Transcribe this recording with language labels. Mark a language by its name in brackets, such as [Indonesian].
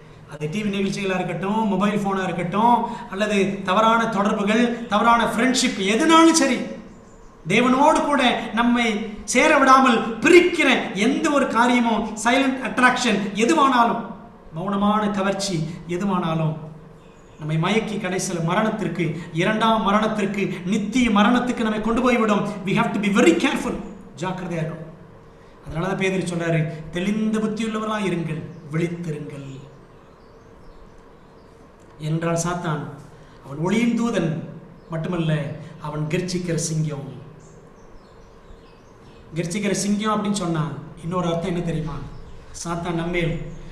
[Tamil] அது டிவி நிகழ்ச்சிகளாக இருக்கட்டும், மொபைல் போனா இருக்கட்டும், அல்லது தவறான தொடர்புகள், தவறான ஃப்ரெண்ட்ஷிப், எதுனாலும் சரி, தேவனோடு கூட நம்மை சேர விடாமல் பிரிக்கிற எந்த ஒரு காரியமும், சைலண்ட் அட்ராக்ஷன் எதுவானாலும், மௌனமான கவர்ச்சி எதுவானாலும் நம்மை மயக்கி கடைசியில் மரணத்திற்கு, இரண்டாம் மரணத்திற்கு, நித்திய மரணத்துக்கு நம்மை கொண்டு போய்விடும். [English] we have to be very careful, [Tamil] ஜாக்கிரதையா இருக்கும். அதனால தான் பேதுரு சொல்றாரு, தெளிந்த புத்தியுள்ளவர்களாக இருங்கள், விழித்திருங்கள். என்றால் சாத்தான் அவன் ஒளியின் தூதன் மட்டுமல்ல, அவன் கர்ச்சிக்கிற சிங்கம். கர்ச்சிக்கிற சிங்கம் அப்படின்னு சொன்னா இன்னொரு அர்த்தம் என்ன தெரியுமா? சாத்தான் நம்மேல்